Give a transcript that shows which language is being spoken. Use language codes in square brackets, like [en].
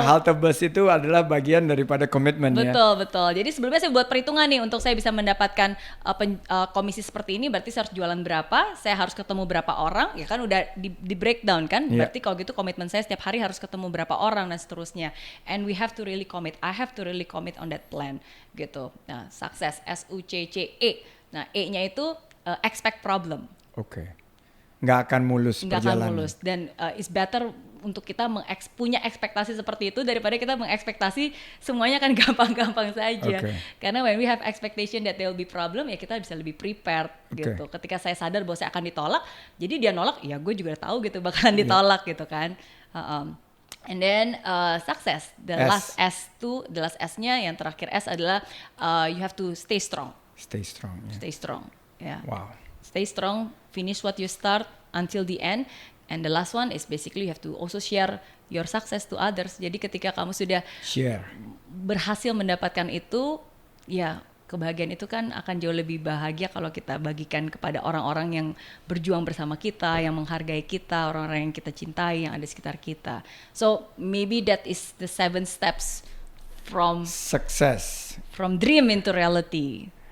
[id] halte bus itu adalah bagian daripada komitmen ya. Betul. Jadi sebelumnya saya buat perhitungan nih untuk saya bisa mendapatkan komisi seperti ini, berarti saya harus jualan berapa, saya harus ketemu berapa orang, ya kan udah di breakdown kan. [en] Yeah. [id] Berarti kalau gitu komitmen saya setiap hari harus ketemu berapa orang dan seterusnya. [en] And we have to really commit. I have to really commit on that plan gitu. [id] Nah, sukses SUCCE. Nah, E-nya itu [en] expect problem. [id] Oke. Nggak akan mulus Nggak akan perjalanan. mulus, dan [en] it's better [id] untuk kita punya ekspektasi seperti itu daripada kita mengekspektasi semuanya akan gampang-gampang saja. [en] Okay. [id] Karena [en] when we have expectation that there will be problem, [id] ya kita bisa lebih prepared gitu. Ketika saya sadar bahwa saya akan ditolak, jadi dia nolak, ya gue juga tahu gitu bakalan ditolak gitu kan. [en] And then success, the last [id] S-nya yang terakhir [en] S adalah you have to stay strong. Stay strong. Yeah. Stay strong, ya. Wow. Stay strong, finish what you start until the end. And the last one is basically you have to also share your success to others. [id] Jadi ketika kamu sudah berhasil mendapatkan itu, ya kebahagiaan itu kan akan jauh lebih bahagia kalau kita bagikan kepada orang-orang yang berjuang bersama kita, yang menghargai kita, orang-orang yang kita cintai, yang ada di sekitar kita. [en] So maybe that is the 7 steps from Success. From dream into reality.